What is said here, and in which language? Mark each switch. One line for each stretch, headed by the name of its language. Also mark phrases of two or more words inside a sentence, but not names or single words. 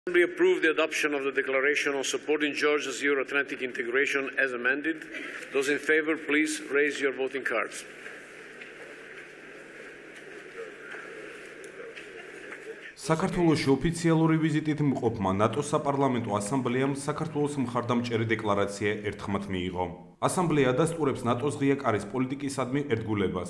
English: We approve the adoption of the declaration on supporting Georgia's Euro-Atlantic integration as amended. Those in favor, please raise your voting cards.
Georgian: საქართველოში ოფიციალური ვიზიტით მყოფმა ნატოს საპარლამენტო ასამბლეამ საქართველოს მხარდამჭერი დეკლარაცია ერთხმად მიიღო. ასამბლეა ადასტურებს ნატოს ღია კარის პოლიტიკისადმი ერთგულებას.